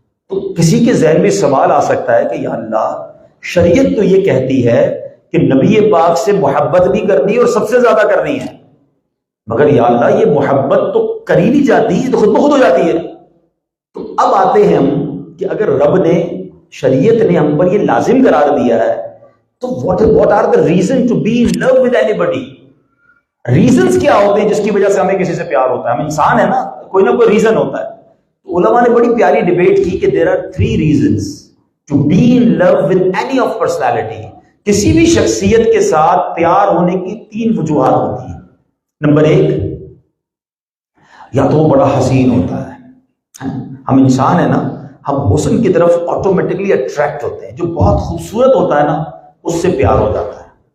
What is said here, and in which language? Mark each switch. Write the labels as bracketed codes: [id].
[ur] تو کسی کے ذہن میں سوال آ سکتا ہے کہ یا اللہ، شریعت تو یہ کہتی ہے کہ نبی پاک سے محبت بھی کرنی ہے اور سب سے زیادہ کرنی ہے، مگر یا اللہ یہ محبت تو کر ہی نہیں جاتی، یہ تو خود بخود ہو جاتی ہے. تو اب آتے ہیں ہم کہ اگر رب نے، شریعت نے ہم پر یہ لازم قرار دیا ہے تو [en] what are the reason to be in love with anybody؟ [ur] Reasons کیا ہوتے ہیں جس کی وجہ سے ہمیں کسی سے پیار ہوتا ہے؟ ہم انسان ہے نا، کوئی نہ کوئی ریزن ہوتا ہے. تو علماء نے بڑی پیاری ڈیبیٹ کی کہ [en] there are 3 reasons to be in love with any of personality. [ur] کسی بھی شخصیت کے ساتھ پیار ہونے کی 3 وجوہات ہوتی ہیں. نمبر 1، یا تو وہ بڑا حسین ہوتا ہے. ہم انسان ہیں نا، ہم حسن کی طرف آٹومیٹکلی اٹریکٹ ہوتے ہیں. جو بہت خوبصورت ہوتا ہے نا، اس سے پیار ہو جاتا ہے.